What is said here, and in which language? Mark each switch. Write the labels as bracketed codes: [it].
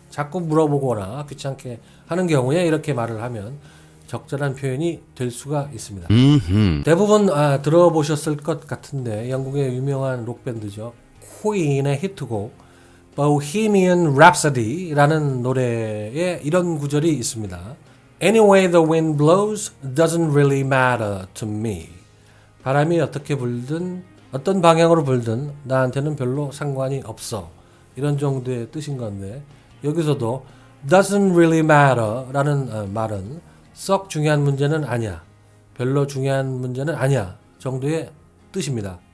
[ko] 자꾸 물어보거나 귀찮게 하는 경우에 이렇게 말을 하면 적절한 표현이 될 수가 있습니다. 대부분 들어보셨을 것 같은데 영국의 유명한 록밴드죠. 퀸의 히트곡 Bohemian Rhapsody라는 노래에 이런 구절이 있습니다. [en] Anyway the wind blows doesn't really matter to me. [ko] 바람이 어떻게 불든 어떤 방향으로 불든 나한테는 별로 상관이 없어. 이런 정도의 뜻인 건데 여기서도 [en] doesn't really matter [ko] 라는 말은 썩 중요한 문제는 아니야. 별로 중요한 문제는 아니야. 정도의 뜻입니다.